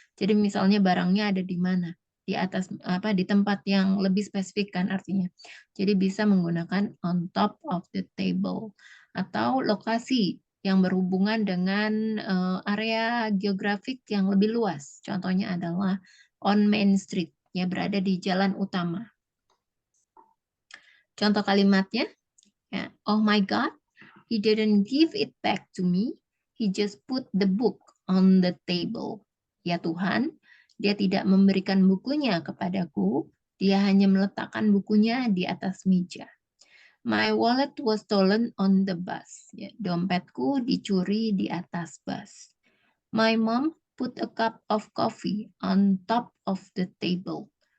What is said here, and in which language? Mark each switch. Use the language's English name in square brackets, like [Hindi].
[Indonesian] Jadi misalnya barangnya ada di mana? Di atas di tempat yang lebih spesifik kan artinya. Jadi bisa menggunakan [English] on top of the table [Indonesian] atau lokasi yang berhubungan dengan area geografik yang lebih luas. Contohnya adalah [English] on Main Street, [Indonesian] ya berada di jalan utama. Contoh kalimatnya, ya, [English] oh my God, he didn't give it back to me. He just put the book on the table. [Indonesian] Ya Tuhan, dia tidak memberikan bukunya kepadaku. Dia hanya meletakkan bukunya di atas meja. [English] My wallet was stolen on the bus. [Indonesian] Ya, dompetku dicuri di atas bus. [English] My mom put a cup of coffee on top of the table.